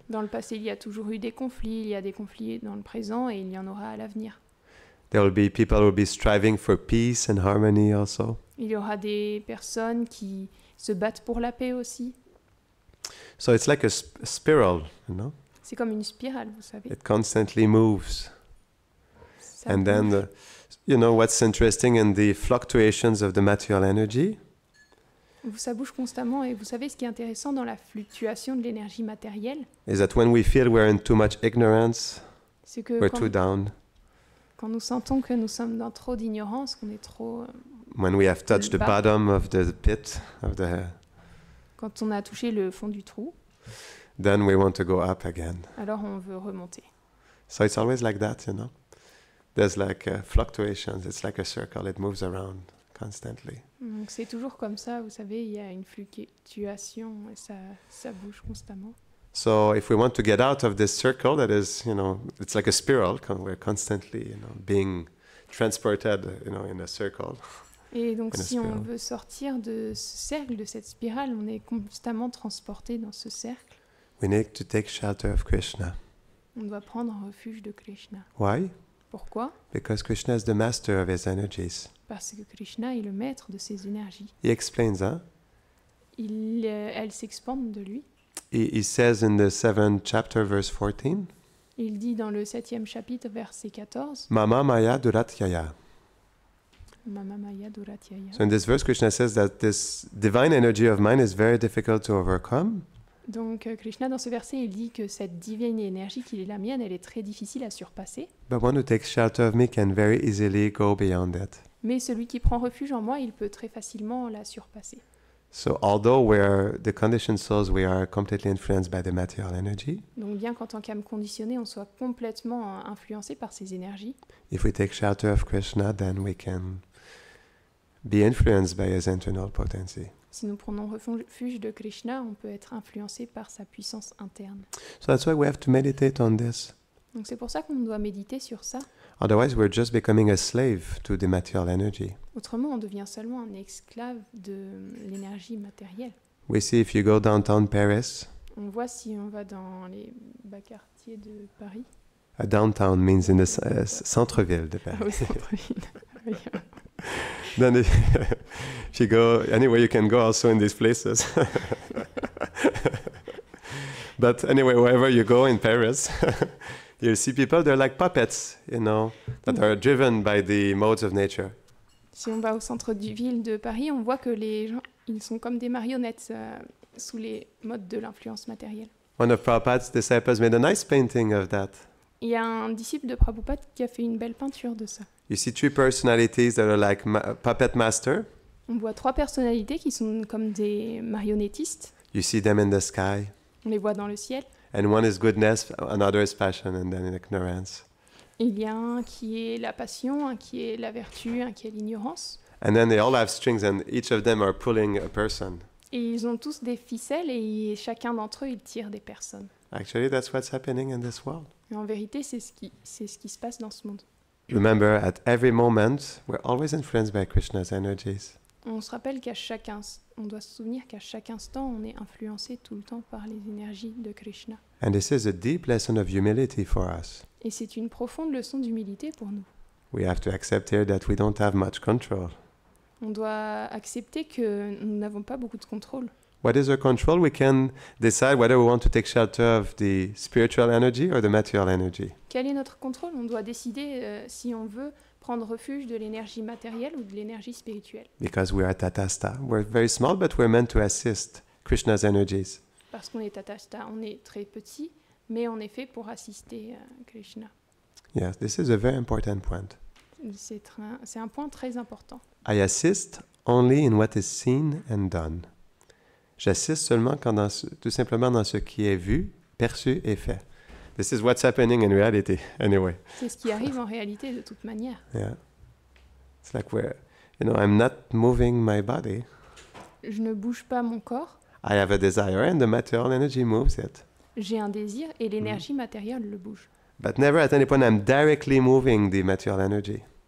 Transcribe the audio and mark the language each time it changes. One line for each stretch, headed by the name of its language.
French: Dans le passé, il y a toujours eu des conflits. Il y a des conflits dans le présent et il y en aura à l'avenir.
English: There will be people who will be striving for peace and harmony also.
French: Il y aura des personnes qui se battent pour la paix aussi.
English: So it's like a spiral, you know.
French: C'est comme une spirale, vous savez.
English: It constantly moves.
French: Ça
English: And then,
French: bouge.
English: what's interesting in the fluctuations of the material energy
French: Ça bouge constamment et vous savez ce qui est intéressant dans la fluctuation de l'énergie matérielle,
English: is that when we feel we're in too much ignorance,
French: c'est que
English: we're too down.
French: quand nous sentons que nous sommes dans trop d'ignorance, qu'on est trop...
English: When we have touched the
French: bas.
English: bottom of the pit,
French: Quand on a touché le fond du trou,
English: then we want to go up again.
French: alors on veut remonter.
English: So it's always like that, you know. There's like fluctuations. It's like a circle. It moves around constantly.
French: Donc c'est toujours comme ça, vous savez, il y a une fluctuation et ça bouge constamment.
English: So if we want to get out of this circle, that is, it's like a spiral. We're constantly, being transported, in a circle.
French: Et donc
English: In a
French: si on
English: spiral.
French: veut sortir de ce cercle, de cette spirale, on est constamment transporté dans ce cercle.
English: We need to take shelter of Krishna.
French: On doit prendre refuge de Krishna.
English: Why?
French: Pourquoi ?
English: Because Krishna is the master of his energies.
French: Parce que Krishna est le maître de ses énergies.
English: He explains,
French: Elles s'expandent de lui.
English: He says in the 7th chapter, verse 14,
French: Il dit dans le 7e chapitre, verset 14,
Sanskrit: Mama Maya Duratyaya. Mama Maya Duratyaya.
English: So in this verse, Krishna says that this divine energy of mine is very difficult to overcome.
French: Donc Krishna, dans ce verset, il dit que cette divine énergie qui est la mienne, elle est très difficile à surpasser.
English: But one who takes shelter of me can very easily go beyond it.
French: Mais celui qui prend refuge en moi, il peut très facilement la surpasser.
English: So although we're the conditioned souls, we are completely influenced by the material energy.
French: Donc bien qu'en tant qu'âme conditionnée, on soit complètement influencé par ces énergies,
English: If we take shelter of Krishna, then we can be influenced by his internal potency.
French: si nous prenons refuge de Krishna, on peut être influencé par sa puissance interne.
English: So that's why we have to meditate on this.
French: Donc c'est pour ça qu'on doit méditer sur ça.
English: Otherwise, we're just becoming a slave to the material energy.
French: Autrement, on devient seulement un esclave de l'énergie matérielle.
English: We see if you go downtown Paris,
French: On voit si on va dans les bas quartiers de Paris.
English: downtown means in the
French: centre-ville de Paris. Au centre-ville. Oui.
English: Then if you go anywhere you can go also in these places. But anyway, wherever you go in Paris, you'll see people, they're like puppets, you know, that are driven by the modes of nature.
French: Si on va au centre du ville de Paris, on voit que les gens, ils sont comme des marionnettes sous les modes de l'influence matérielle.
English: One of Prabhupada's disciples made a nice painting of that.
French: Il y a un disciple de Prabhupada qui a fait une belle peinture de ça.
English: You see three personalities that are like puppet master.
French: On voit 3 personnalités qui sont comme des marionnettistes.
English: You see them in the sky.
French: On les voit dans le ciel.
English: And one is goodness, another is passion, and then ignorance.
French: Il y a un qui est la passion, un qui est la vertu, un qui est l'ignorance.
English: And then they all have strings, and each of them are pulling a person.
French: Et ils ont tous des ficelles et chacun d'entre eux, il tire des personnes.
English: Actually, that's what's happening in this world.
French: Et en vérité, c'est ce qui se passe dans ce monde.
English: Remember, at every moment, we're always influenced by Krishna's energies.
French: On se rappelle on doit se souvenir qu'à chaque instant, on est influencé tout le temps par les énergies de Krishna.
English: And this is a deep lesson of humility for us.
French: Et c'est une profonde leçon d'humilité pour nous.
English: We have to accept here that we don't have much control.
French: On doit accepter que nous n'avons pas beaucoup de contrôle.
English: What is our control? We can decide whether we want to take shelter of the spiritual energy or the material energy.
French: Quel est notre contrôle? On doit décider si on veut prendre refuge de l'énergie matérielle ou de l'énergie spirituelle.
English: Because we are tatastha. We're very small, but we're meant to assist Krishna's energies.
French: Parce qu'on est tatastha, on est très petit, mais on est fait pour assister Krishna.
English: Yes, this is a very important point.
French: C'est un point très important.
English: I assist only in what is seen and done.
French: J'assiste seulement tout simplement dans ce qui est vu, perçu et fait.
English: This is what's happening in reality, anyway.
French: C'est ce qui arrive en réalité de toute manière.
English: Yeah. It's like I'm not moving my body.
French: Je ne bouge pas mon corps.
English: I have a desire and the material energy moves it.
French: J'ai un désir et l'énergie matérielle le bouge.
English: But never at any point I'm directly moving the material energy.